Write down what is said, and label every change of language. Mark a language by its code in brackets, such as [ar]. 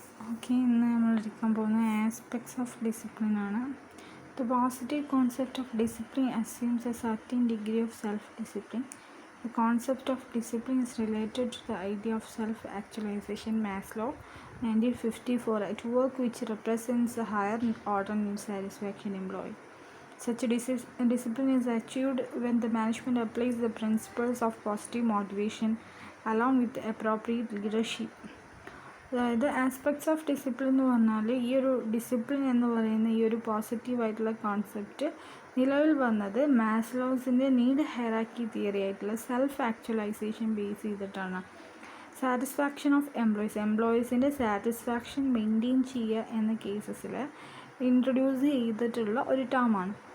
[ml] Okay, ഇന്ന് നമ്മൾ എടുക്കാൻ പോകുന്ന ആസ്പെക്ട്സ് ഓഫ് ഡിസിപ്ലിൻ ആണ്. [en] The positive concept of discipline assumes a certain degree of self discipline. The concept of discipline is related to the idea of self-actualization. Maslow, 1954, at work which represents a higher order need satisfaction employee. Such discipline is achieved when the management applies the principles of positive motivation along with appropriate leadership. [ml] അതായത് aspects of discipline എന്ന് പറഞ്ഞാൽ ഈ ഒരു discipline എന്ന് പറയുന്ന ഈ ഒരു പോസിറ്റീവായിട്ടുള്ള കോൺസെപ്റ്റ് നിലവിൽ വന്നത് മാസ്ലോസിൻ്റെ നീഡ് ഹൈറാർക്കി തിയറി ആയിട്ടുള്ള സെൽഫ് ആക്ച്വലൈസേഷൻ ബേസ് ചെയ്തിട്ടാണ്. സാറ്റിസ്ഫാക്ഷൻ ഓഫ് എംപ്ലോയീസിൻ്റെ സാറ്റിസ്ഫാക്ഷൻ മെയിൻറ്റെയിൻ ചെയ്യുക എന്ന കേസസിൽ ഇൻട്രൊഡ്യൂസ് ചെയ്തിട്ടുള്ള ഒരു ടേമാണ്.